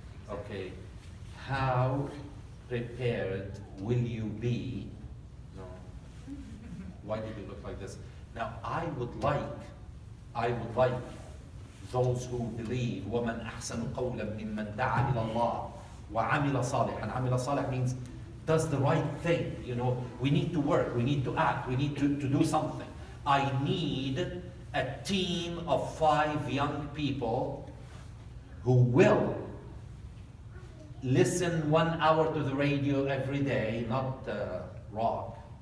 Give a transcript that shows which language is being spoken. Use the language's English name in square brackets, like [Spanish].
[English] Okay, how prepared will you be? No. Why did you look like this? Now, I would like those who believe, [Arabic] وَمَنْ أَحْسَنُ قَوْلًا مِمَّنْ دَعَا إِلَى اللَّهِ وَعَمِلَ صَالِحًا. [English] And [Arabic] عَمِلَ صالح [English] means does the right thing. You know, we need to work, we need to act, we need to do something. I need a team of 5 young people who will listen 1 hour to the radio every day, not rock.